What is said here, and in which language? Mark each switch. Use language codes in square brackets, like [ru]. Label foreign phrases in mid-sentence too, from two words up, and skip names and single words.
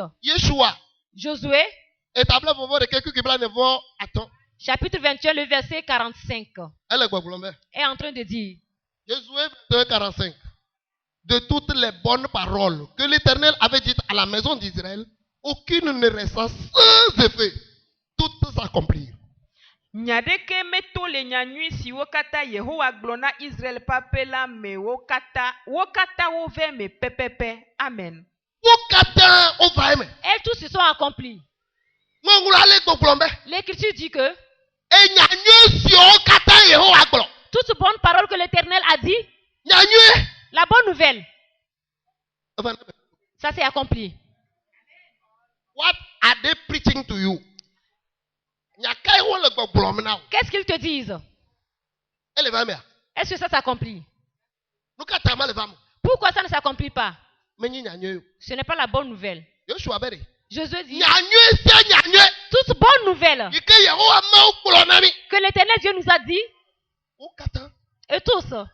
[fr] Josué, chapitre 21, le verset 45, est en train de dire, Josué 21, 45, de toutes les bonnes paroles que l'Éternel avait dites à la maison d'Israël, aucune ne resta sans effet, toutes s'accomplirent. [ee] Nyadeke meto le nyanyui si wokata Yehowa glona Israel papela me wokata ove me pepepe. Amen. Wokata ove me. [fr] Elles tous se sont accomplies. L'Écriture dit que toute bonne parole que l'Éternel a dit, la bonne nouvelle, ça s'est accompli. [en] What are they preaching to you? [fr] Qu'est-ce qu'ils te disent? Est-ce que ça s'accomplit? Pourquoi ça ne s'accomplit pas? Ce n'est pas la bonne nouvelle. Josué dit, toute bonne nouvelle que l'Éternel Dieu nous a dit, et tous.